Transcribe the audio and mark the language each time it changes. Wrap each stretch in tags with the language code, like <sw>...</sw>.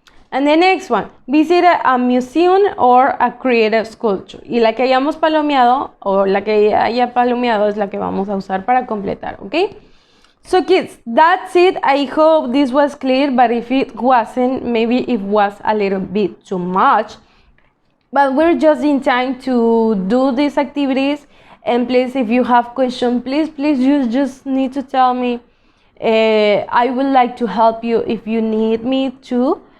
<en>And the next one, visit a museum or a creative sculpture.</en> <es>Y la que hayamos palomeado o la que haya palomeado es la que vamos a usar para completar, ¿ok?</es> <en>So kids, that's it. I hope this was clear, but if it wasn't, maybe it was a little bit too much. But we're just in time to do these activities. And please, if you have questions, please, you just need to tell me. I would like to help you if you need me to.</en>